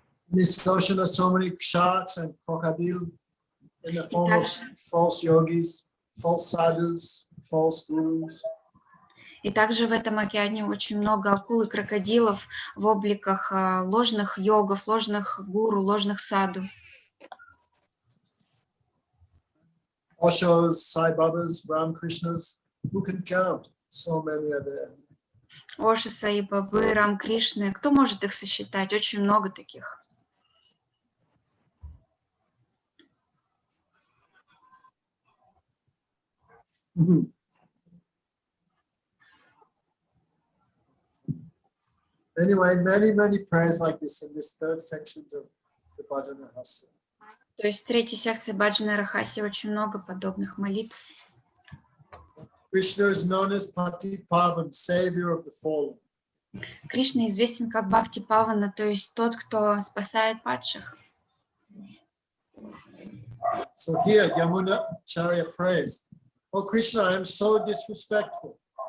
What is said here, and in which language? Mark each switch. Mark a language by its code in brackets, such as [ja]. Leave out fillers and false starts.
[en] In this ocean are so many sharks and crocodiles in the form of false yogis, false sadhus, false gurus. [ru] И также в этом океане очень много акул и крокодилов в обликах ложных йогов, ложных гуру, ложных саду. [en] Oshos, Sai Babas, Ram Krishnas, who can count? So many are there. [ru] Оши, Саи Бабы, Рам Кришны. Кто может их сосчитать? Очень много таких. [en] Anyway, many prayers like this in this third section of the Bhajana-rahasya. [ru] То есть в третьей секции Бхаджана-рахасья очень много подобных молитв. [en] Krishna is known as Pati-pavan, savior of the fallen. [ru] Кришна известен как Бхакти-павана, то есть тот, кто спасает падших. [en] So here, Yamuna-charya prays, "Oh Krishna, I am so disrespectful.